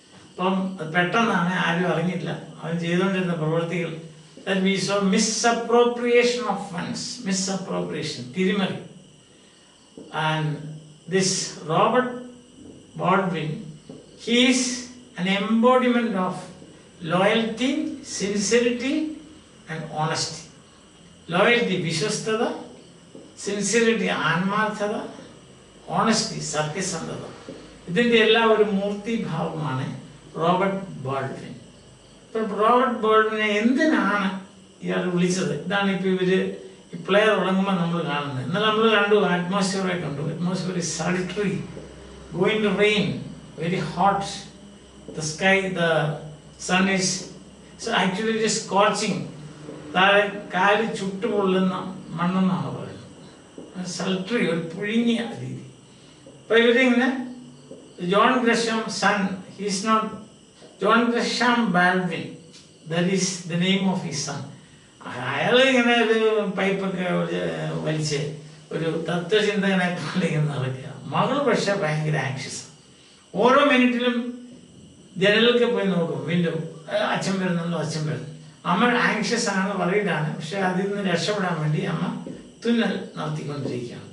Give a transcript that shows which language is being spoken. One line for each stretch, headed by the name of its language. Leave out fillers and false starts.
Malayalam: അപ്പം പെട്ടെന്നാണ് ആരും അറിഞ്ഞില്ല അവൻ ചെയ്തുകൊണ്ടിരുന്ന പ്രവൃത്തികൾ.
English: That we saw misappropriation of funds, തിരിമറി. And this Robert Baldwin, he is an embodiment of loyalty, sincerity and honesty.
Malayalam: Loyalty, വിശ്വസ്തത, sincerity, ആത്മാർത്ഥത, honesty, സത്യസന്ധത, ഇതിൻ്റെ എല്ലാം ഒരു മൂർത്തിഭാവമാണ് റോബർട്ട് ബോൾഡ്വിൻ. ഇപ്പം റോബർട്ട് ബോൾഡ്വിനെ എന്തിനാണ് ഇയാൾ വിളിച്ചത്? ഇതാണ് ഇപ്പോൾ ഇവർ ഈ പ്ലേ തുടങ്ങുമ്പോൾ നമ്മൾ കാണുന്നത്. ഇന്നലെ നമ്മൾ കണ്ടു, അറ്റ്മോസ്ഫിയറെ കണ്ടു.
English: Atmosphere is sultry, going to rain, very hot, the sky, the sun is actually it is scorching.
Malayalam: താഴെ കാല് ചുട്ടുപൊള്ളുന്ന മണ്ണെന്നാണ് പറയുന്നത്. സൾട്രി, ഒരു പുഴുങ്ങിയ രീതി. അപ്പം ഇവരിങ്ങനെ
English: John Gresham's son, he is not John Gresham Baldwin, that is the name of his son.
Malayalam: അയാൾ ഇങ്ങനെ ഒരു പൈപ്പൊക്കെ വലിച്ച് ഒരു തത്വചിന്തകനെ പോലെ ഇങ്ങനെ നടക്കുക. മകൾ പക്ഷെ ഭയങ്കര ആങ്ഷ്യസ്. ഓരോ മിനിറ്റിലും ജനലിലൊക്കെ പോയി നോക്കും, വിൻഡോ, അച്ഛൻ വരുന്നുണ്ടോ. അമ്മ ആങ്ഷ്യസ് ആണ്, വറീഡാണ്. പക്ഷെ അതിൽ നിന്ന് രക്ഷപ്പെടാൻ വേണ്ടി അമ്മ തുന്നൽ നടത്തിക്കൊണ്ടിരിക്കുകയാണ്.